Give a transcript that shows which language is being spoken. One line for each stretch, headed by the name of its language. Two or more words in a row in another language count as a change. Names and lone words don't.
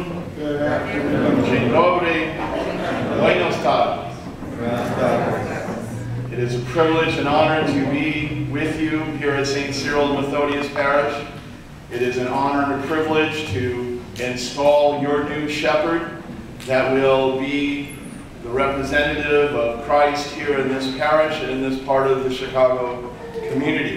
English: Good afternoon.
Polish: Dzień dobry.
Spanish: Buenos tardes.
English: It is a privilege and honor to be with you here at St. Cyril and Methodius Parish. It is an honor and a privilege to install your new shepherd that will be the representative of Christ here in this parish and in this part of the Chicago community.